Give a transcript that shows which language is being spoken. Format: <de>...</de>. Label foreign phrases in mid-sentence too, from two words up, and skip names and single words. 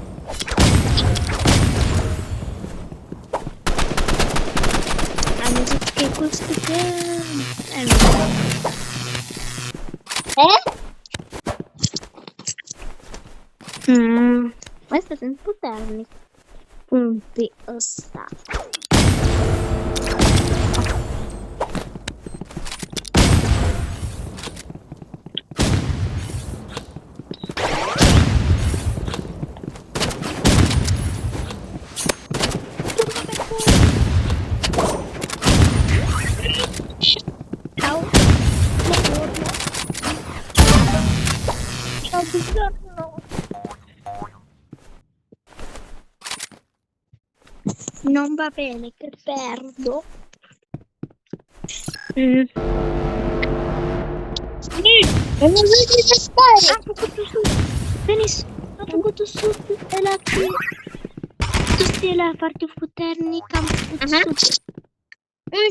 <ro>Am văzut că costă pe... Astea sunt puternic. Pun pe ăsta.</ro> <it>Non va bene che perdo.</it> <ro>Nu vezi de stare. Am făcut-o sus. Denis, am făcut-o sus. Ăla cu... Tu știi ăla foarte puternic. Am făcut sus. Unde?</ro>